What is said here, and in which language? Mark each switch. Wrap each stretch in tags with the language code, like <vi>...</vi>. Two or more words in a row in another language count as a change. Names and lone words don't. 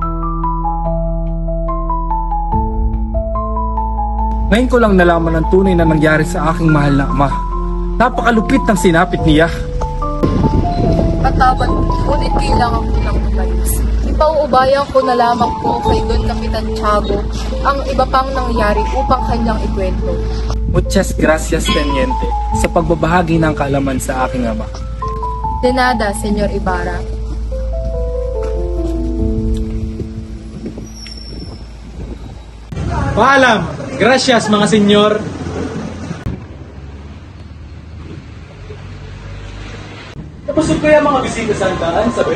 <tl>Ngayon ko lang nalaman ang tunay na nangyari sa aking mahal na ama. Napakalupit ng sinapit niya. Patawad, ngunit kailangan ko ng umalis. Ipauubayan ko na lamang po kay Don Kapitan Tiago ang iba pang nangyari upang kanyang ikwento.</tl> <es>Muchas gracias, Teniente,</es> <tl>sa pagbabahagi ng kaalaman sa aking ama.</tl> <es>De nada, Senyor Ibarra.</es> <tl>Paalam! Gracias, mga senyor! Napusog kaya mga bisita sa handaan, sabi?</tl>